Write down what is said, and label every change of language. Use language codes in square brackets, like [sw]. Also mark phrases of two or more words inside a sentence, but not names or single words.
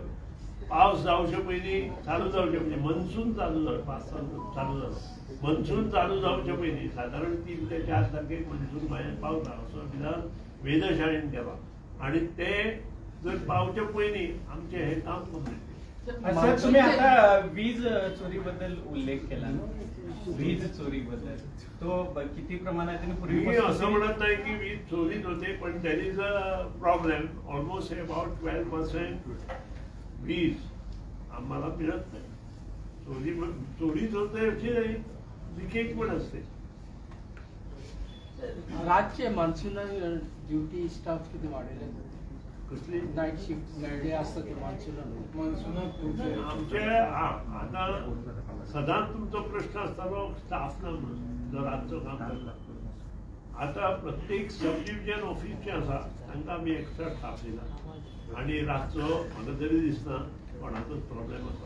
[kok] पावस जावचे पयलीं चालू जावचे म्हणजे मनसून चालू जावचे, 5 चालू जालो. मनसून चालू जावचे पयलीं सादारण 3 ते 4 तारखेक मनसून भायर पावता असो विधान वेधशाळेन केला आनी ते जर पावचे पयलीं आमचें हें काम कंप्लीट. [mr] सर तुम्ही आता वीज चोरी बद्दल उल्लेख केला, वीज चोरी बद्दल तो किती प्रमाणात मी असं म्हणत नाही की वीज चोरीच होते, पण [en] there is a problem. almost about [mr] 12% वीज आम्हाला मिळत नाही. चोरीच होते अशी नाही, लिकेज पण असते. रातचे मान्सूनल ड्युटी स्टाफ किती वाढले? कसली [en] night shift [mr] जे असतं ते मान्सूनल [kok] आमचे आता सदांच तुमचो प्रश्न आसतालो स्टाफ ना म्हणून जो रातचो काम करता. आता प्रत्येक [en] sub division office [kok] जे आसा तांकां आमी [en] extra staff [kok] दिला आनी रातचो म्हाका तरी दिसना कोणाचोच प्रॉब्लेम आसा.